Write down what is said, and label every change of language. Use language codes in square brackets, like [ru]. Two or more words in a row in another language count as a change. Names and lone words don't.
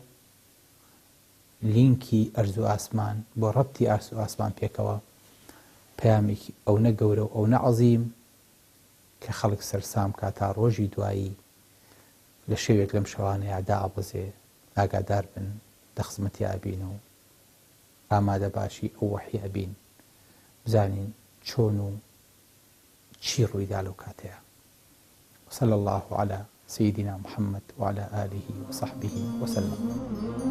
[ckb] لینکی ئەرز و ئاسمان، بۆ ڕەبتی ئەرز و ئاسمان پێکەوە پەیامێکی ئەو نە گەورە و ئەو نە عەزیم کە خەڵک سەرسام کا تا ڕۆژی دوایی لە شەوێک لەم شەوانەیە دائەبەزێ، ئاگادار بن، دەخزمەتی ئەبین و ئامادە باشی ئەو وحی ئەبین، بزانین چۆن و چی ڕوویدا لەو کاتەیە. [ar] صلى الله على سيدنا محمد وعلى آله وصحبه وسلم.